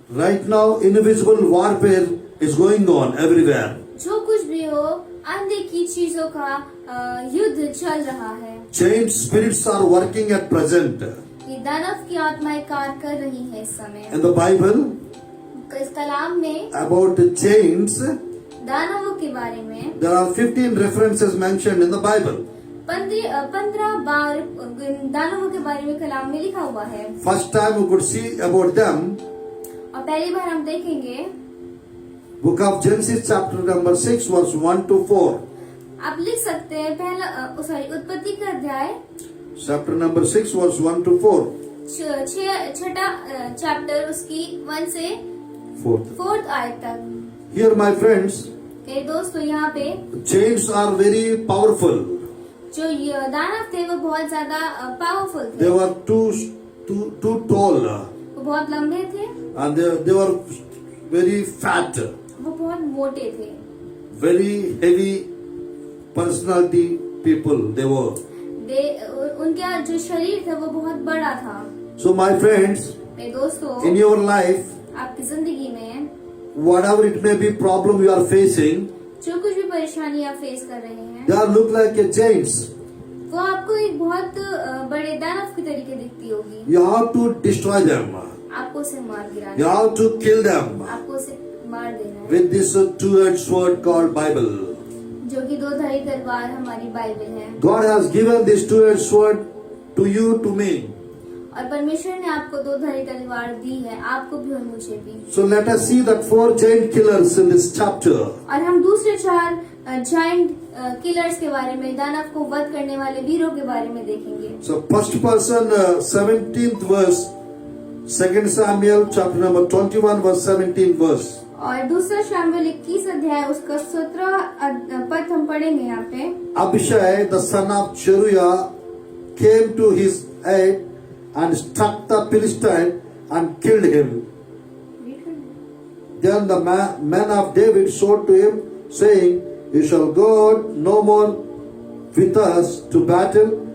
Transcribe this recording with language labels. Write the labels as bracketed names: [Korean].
[English] right now invisible warfare is going on everywhere. [Hindi] जो कुछ भी हो, अनदेखी चीजों का युद्ध चल रहा है। [English] Giant spirits are working at present. [Hindi] ये दानव की आत्माएं कार्य कर रही है इस समय। [English] In the Bible, [Hindi] इस कलाम में [English] about the giants, [Hindi] दानवों के बारे में [English] there are 15 references mentioned in the Bible. [Hindi] 15 बार दानवों के बारे में कलाम में लिखा हुआ है। [English] First time we could see about them, [Hindi] और पहली बार हम देखेंगे [English] book of Genesis chapter number 6 verse 1 to 4. [Hindi] आप लिख सकते हैं उत्पत्ति का अध्याय [English] Chapter number 6 verse 1 to 4. [Hindi] छठा चैप्टर उसकी 1 से 4th आयत तक। [English] Here my friends, [Hindi] मेरे दोस्तों, यहाँ पे [English] giants are very powerful. [Hindi] जो ये दानव थे वो बहुत ज्यादा पावरफुल थे। [English] They were too tall [Hindi] वो बहुत लंबे थे, [English] and they were very fat, [Hindi] वो बहुत मोटे थे, [English] very heavy personality people they were. [Hindi] उनका जो शरीर था वो बहुत बड़ा था। [English] So my friends, [Hindi] मेरे दोस्तों, [English] in your life, [Hindi] आपकी जिंदगी में [English] whatever it may be problem you are facing, [Hindi] जो कुछ भी परेशानी आप फेस कर रहे हैं, [English] they are look like a giants. [Hindi] वो आपको एक बहुत बड़े दानव की तरीके दिखती होगी। [English] You have to destroy them. [Hindi] आपको उसे मार गिराना, [English] You have to kill them [Hindi] आपको उसे मार देना है, [English] with this two-edged sword called Bible. [Hindi] जो कि दो धारी तलवार हमारी बाइबल है। [English] God has given this two-edged sword to you, to me. [Hindi] और परमेश्वर ने आपको दो धारी तलवार दी है, आपको भी और मुझे भी। [English] So let us see that 4 giant killers in this chapter. [Hindi] और हम दूसरे 4 जाइंट किलर्स के बारे में, दानव को वध करने वाले वीरों के बारे में देखेंगे। [English] So first person, 17th verse, 2 Samuel chapter number 21 verse 17th verse. [Hindi] और दूसरा शामुएल 21 अध्याय उसका 17 पद हम पढ़ेंगे यहाँ पे। [English] Abishai, the son of Zeruiah, came to his aid and struck the Philistine and killed him. Then the men of David showed to him, saying, You shall go no more with us to battle.